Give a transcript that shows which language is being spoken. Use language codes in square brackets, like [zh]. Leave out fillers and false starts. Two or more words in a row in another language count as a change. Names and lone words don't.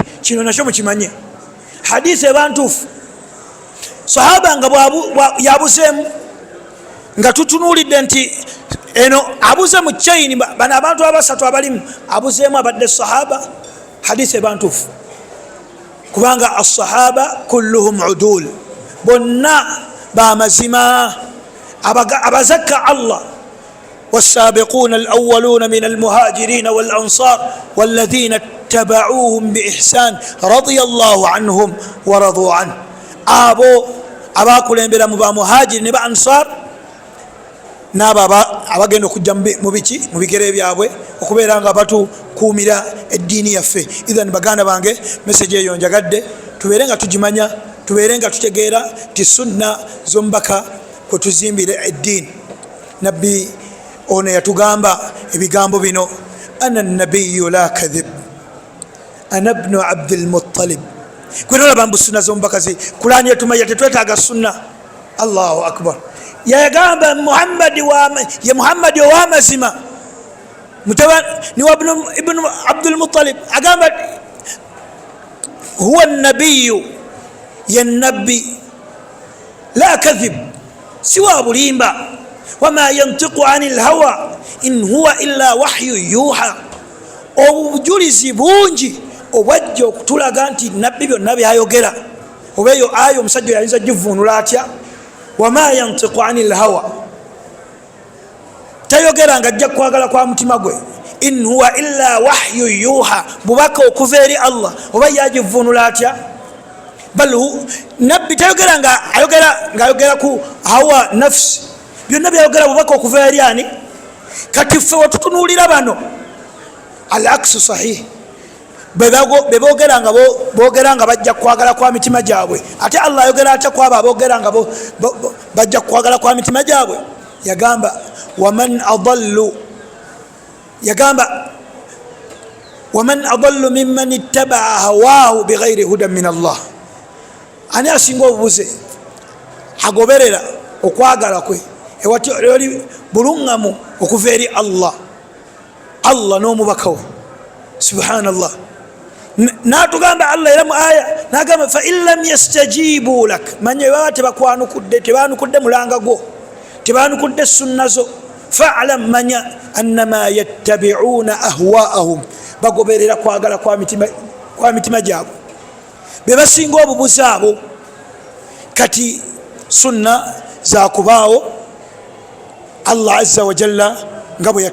[lg] Kino nakyo mukimanye, hadithi eba ntuufu. Sahaba nga yabuzeemu nga tutunuulidde nti eno abuze mu chaini, bano abantu abasatu abalimu abuzeemu abadde sahaba, hadithi eba ntuufu. Kubanga [ar] الصحابة كلهم عدول, [lg] bonna bamazima abazakka Allah. [ar] والسابقون الأولون من المهاجرين والأنصار والذين اتبعوهم بإحسان رضي الله عنهم ورضوا عنه. [lg] abakulembera mu bamuhajiri ne ba ansar n'abo abagenda okujja mu bigere byabwe okubeera nga batukuumira eddiini yaffe. Ithan baganda bange, message eyo njagadde tubeere nga tugimanya, tubeere nga tutegeera ti sunna z'omubaka kwe tuzimbire eddiini. Nabbi ono yatugamba ebigambo bino, [ar] أنا النبي لا كذب أنا ابن عبد المطلب. [lg] Gwe nolaba mbu sunna z'omubaka Qur'ani etumanya tetwetaaga sunna. Allahu akbar. Yagamba ye Muhammadi ow'amazima mutabani wa ibnu Abdul Muttalib, agamba [ar] هو النبي, [lg] ye nabbi [ar] لا كذب, [lg] siwa bulimba. [ar] وما ينطق عن الهوى إن هو إلا وحي يوحى. [lg] Obujulizi bungi obwajja okutulaga nti nabbi byonna byayogera oba eyo ayo omusajja yayinza givuunula atya. [ar] وما ينطق عن الهوى, [lg] tayogera nga ajja kwagala kwa mutima gwe. [ar] إن هو إلا وحي يوحى, [lg] bubaka okuva eri Allah, oba yagivuunula atya. Bal nabbi tayogera nga ayogera ku [ar] هوى النفس, [lg] byonna byayogera bubaka okuva eri ani? kati ffe wetutunuulira bano [ar] العكس صحيح [lg] bebogera nga bajja kwagala kwa mitima gyabwe ate Allah ayogera atya kwabo abogera nga bajja kwagala kwa mitima gyabwe yagamba [ar] ومن أضل ممن اتبع هواه بغير هدى من الله [lg] ani asinga obubuze agoberera okwagala kwe ewati oli bulungamu okuva eri Allah n'omubaka we subhanallah natugamba Allah era mu aya nagamba [ar] فإن لم يستجيبوا لك [lg] manye baba tebanukudde mulanga gwo tebanukudde sunna zo fa'lam manya [ar] أنما يتبعون أهواءهم [lg] bagoberera kwagala kwa mitima gyabwe bebasinga obubuzi abo kati sunna zakubaawo Allah [ar] عز وجل [lg] nga bwe